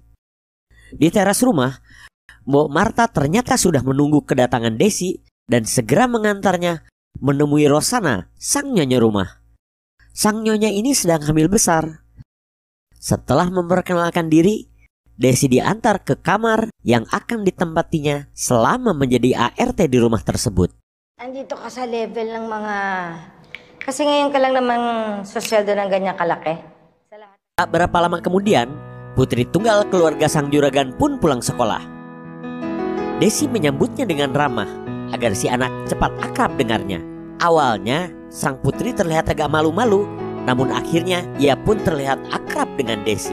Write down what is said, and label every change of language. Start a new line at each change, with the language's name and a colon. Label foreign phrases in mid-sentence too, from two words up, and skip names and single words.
Indonesian: Di teras rumah, Mbok Marta ternyata sudah menunggu kedatangan Desi dan segera mengantarnya menemui Rosana, sang nyonya rumah. Sang nyonya ini sedang hamil besar. Setelah memperkenalkan diri, Desi diantar ke kamar yang akan ditempatinya selama menjadi ART di rumah tersebut.
Filipino: Andito ka sa level ng mga... Kasi ngayon ka lang namang sosyaldo ng ganyan kalaki.
Indonesian: Tak berapa lama kemudian, putri tunggal keluarga sang juragan pun pulang sekolah. Desi menyambutnya dengan ramah agar si anak cepat akrab dengarnya. Awalnya, sang putri terlihat agak malu-malu, namun akhirnya ia pun terlihat akrab dengan Desi.